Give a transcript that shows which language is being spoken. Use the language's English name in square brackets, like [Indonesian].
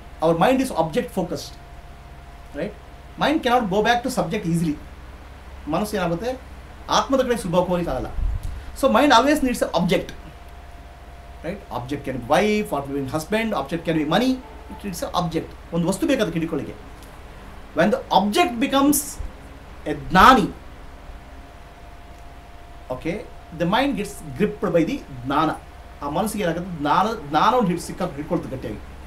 [English] Our mind is object focused, right? Mind cannot go back to subject easily. [Kannada] ಮನಸ್ಸು ಏನಾಗುತ್ತೆ, ಆತ್ಮದ ಕಡೆ ಸುಲಭವಾಗಿ ಹೋಗಲಿಕ್ಕಾಗಲ್ಲ. [English] So mind always needs a object, right? Object can be wife, or be husband, object can be money. It's a object. [Kannada] ಒಂದು ವಸ್ತು ಬೇಕಾದ ಹಿಡ್ಕೊಳ್ಳಿಕ್ಕೆ. [English] when the object becomes a gnani, okay, the mind gets gripped by the gnana. [Kannada] ಆ ಮನಸ್ಸಿಗೆ ಏನಾಗುತ್ತೆ, ಜ್ಞಾನವನ್ನು ಹಿಡ್ಕೊಳ್ತದೆ ಗಟ್ಟಿಯಾಗಿ.